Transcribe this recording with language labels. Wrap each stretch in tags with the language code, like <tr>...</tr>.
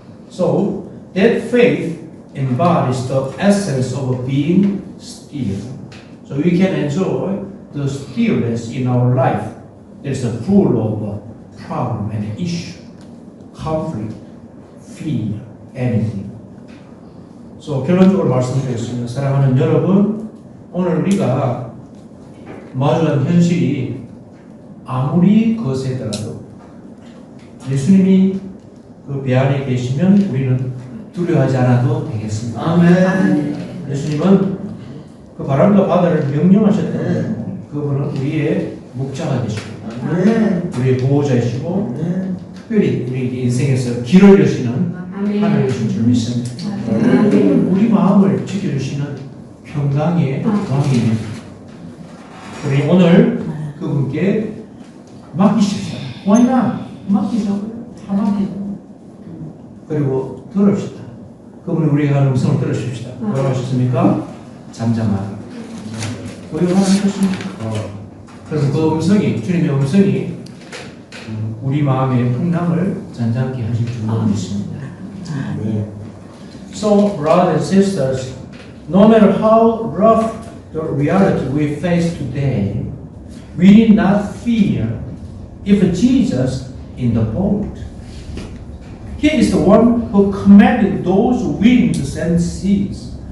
<en>So that faith embodies the essence of being still. So we can enjoy the stillness in our life. There's a full of problem and issue, conflict, fear, anything.</en> <ko>So 결론적으로 말씀드리겠습니다. 사랑하는 여러분, 오늘 우리가 마주한 현실이 아무리 거세더라도 예수님이 그 배 안에 계시면 우리는 두려워하지 않아도 되겠습니다. 아멘. 예수님은 그 바람과 바다를 명령하셨던 그분은 우리의 목자가 되시고 우리의 보호자이시고 특별히 우리 인생에서 길을 여시는 하나님이신 줄 믿습니다. 우리 마음을 지켜주시는 평강의 왕입니다. 우리 오늘 그분께 맡기십시오.</ko> <en>Why not?</en> <ko>맡기자고요. 다 맡기자. 그리고 들읍시다. 그분이 우리가 하는 음성을 들으십시다. 뭐라고 하셨습니까? 잠잠하라. 우리가 하는 것입니다. 그럼 그 음성이, 주님의 음성이 우리 마음의 풍랑을 잔잔케 하실 줄 믿습니다.</ko> <en>So, brothers and sisters, no matter how rough the reality we face today, we need not fear if Jesus in the boat. He is the one who commanded those winds and seas.</en>